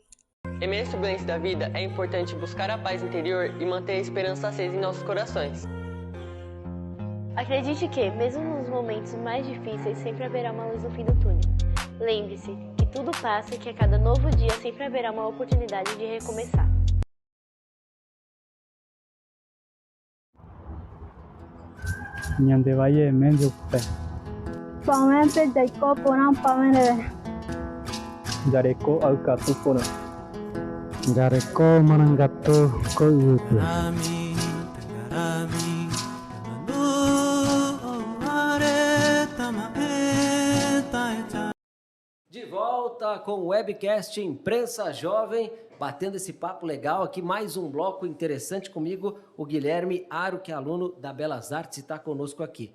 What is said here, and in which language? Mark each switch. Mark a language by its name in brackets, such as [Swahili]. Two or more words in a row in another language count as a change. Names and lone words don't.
[Portuguese] Em meio à turbulência da vida, é importante buscar a paz interior e manter a esperança acesa em nossos corações. Acredite que, mesmo nos momentos mais difíceis, sempre haverá uma luz no fim do túnel. Lembre-se que tudo passa e que a cada novo dia sempre haverá uma oportunidade de recomeçar. Nyandevaye Menzukpe. Pamente Jaiko Puram Pamene. Jareko Alkatu Pura. Jareko Manangato Koyutu. De volta com o webcast Imprensa Jovem, batendo esse papo legal aqui, mais um bloco interessante comigo, o Guilherme Aro, que é aluno da Belas Artes e está conosco aqui.